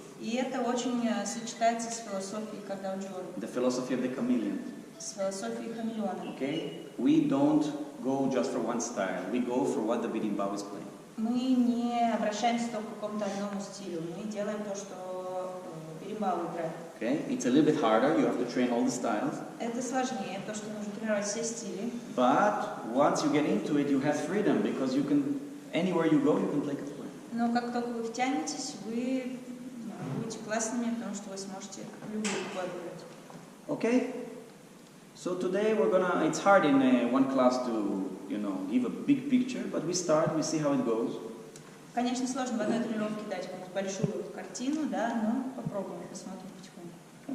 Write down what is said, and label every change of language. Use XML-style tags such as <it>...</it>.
<ru>И это очень сочетается с философией Kodaujioro.</ru> <en>The philosophy of the chameleon.</en> <ru>С философией хамелеона.</ru> <en>Okay? We don't go just for one style. We go for what the berimbau is playing.</en> <ru>Мы не обращаемся только к какому-то одному стилю. Мы делаем то, что беримбау играет.</ru> <en>Okay? It's a little bit harder. You have to train all the styles.</en> <ru>Это сложнее, то, что нужно тренировать все стили.</ru> <en>But once you get into it, you have freedom because you can, anywhere you go, you can play kazakh.</en> <ru>Но как только вы втянетесь, вы будете классными, потому что вы сможете любую бой играть.</ru> <en>Okay? So today it's hard in one class to, give a big picture, but we start, we see how it goes.</en> <ru>Конечно, сложно в одной тренировке дать вам большую картину, да, но попробуем, посмотрим потихоньку.</ru>